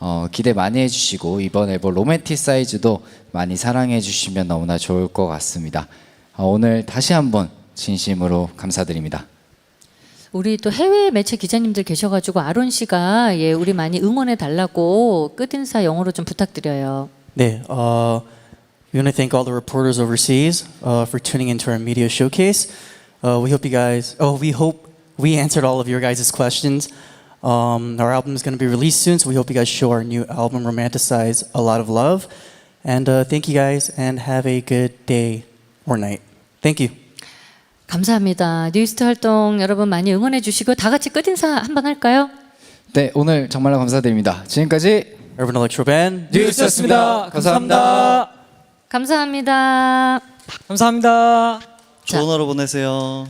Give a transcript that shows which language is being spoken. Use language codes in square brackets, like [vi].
[ko] 기대 많이 해주시고 이번 앨범 로맨티사이즈도 많이 사랑해 주시면 너무나 좋을 것 같습니다. 오늘 다시 한번 진심으로 감사드립니다. 우리 또 해외 매체 기자님들 계셔가지고 아론 씨가 예, 우리 많이 응원해 달라고 끝인사 영어로 좀 부탁드려요. [en] 네, we want to thank all the reporters overseas for tuning into our media showcase. We hope you guys. We hope we answered all of your guys' questions. Our album is going to be released soon, so we hope you guys show our new album "Romanticize" a lot of love. And thank you guys, and have a good day or night. Thank you. [ko] 감사합니다. 뉴이스트 활동 여러분 많이 응원해 주시고 다 같이 끝인사 한번 할까요? 네, 오늘 정말로 감사드립니다. 지금까지 [en] Urban Electro Band. [ko] 뉴이스트였습니다. 감사합니다. 감사합니다. 감사합니다. 좋은 하루 보내세요.